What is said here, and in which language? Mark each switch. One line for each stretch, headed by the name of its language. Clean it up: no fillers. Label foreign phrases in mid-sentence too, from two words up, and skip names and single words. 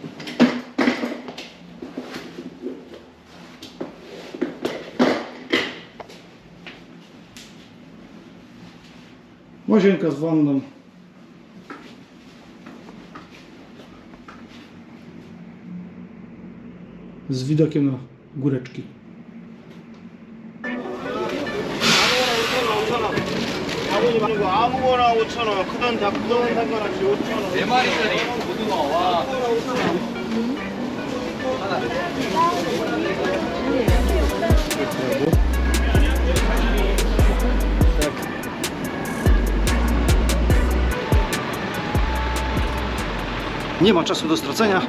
Polish: Łazienka z wanną. Z widokiem na góreczki.
Korean: 아무거나 5,000원, 크던 상관없이 5,000원. 4마리짜리 고등어, 와.
Polish: Nie ma czasu do stracenia.